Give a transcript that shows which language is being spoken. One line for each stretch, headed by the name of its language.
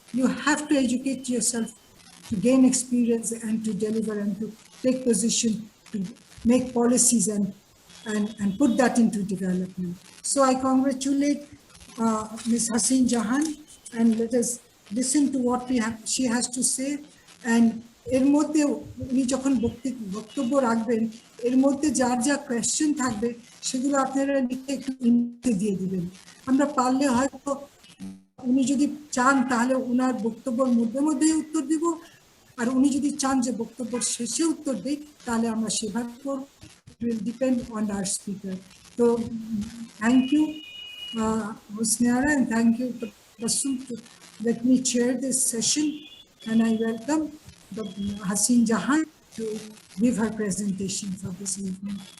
English: You have to educate yourself to gain experience and to deliver and to take position, to make policies and put that into development. So I congratulate Ms. Haseen Jahan, and let us listen to what she has to say.
Bangla: And এর মধ্যে উনি যখন বক্তব্য রাখবেন, এর মধ্যে যার যা কোয়েশ্চেন থাকবে সেগুলো আপনারা লিখে একটু দিয়ে দিবেন। আমরা পারলে হয়তো উনি যদি চান তাহলে উনার বক্তব্যের মধ্যেই উত্তর দিব, আর উনি যদি চান যে বক্তব্যের শেষে উত্তর দেই তাহলে আমরা সেভাবে করব।
English: It will depend on our speaker. So thank you, Husniara, and thank you Tabassum to let me chair this session, and I welcome Haseen Jahan to give her presentation for this evening.